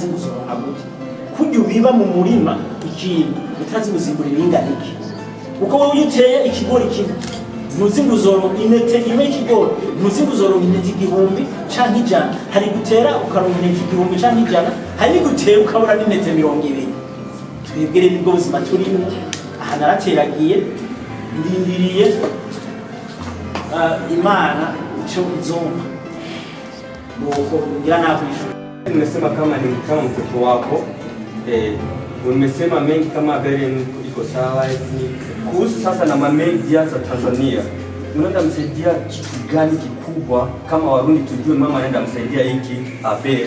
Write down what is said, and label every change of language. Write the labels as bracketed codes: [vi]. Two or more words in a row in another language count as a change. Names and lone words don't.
[rn] gusoronka gute kujya ubiba mu murima ikintu utazi guzimbura ibingana iki uko wowe uteye ikigori kimwe ntuzi nguzoro inete imwe ikigori ntuzi nguzoro inete 1000 canke 100 hari gutera ukaronka inete 1000 canke 100 hari gutera ukabura n'inete 200 twebwere nibwo buzima turimo aha narateragiye ndindiriye Imana ico izompa nuko ngira nakwishura. [sw] Nimesema kama ni kama mtoto wako umesema mengi kama Abel iko sawa kuhusu sasa na media za Tanzania, unaenda msaidia kitu gani kikubwa kama Warundi tujue mama anaenda msaidia hiki Abel?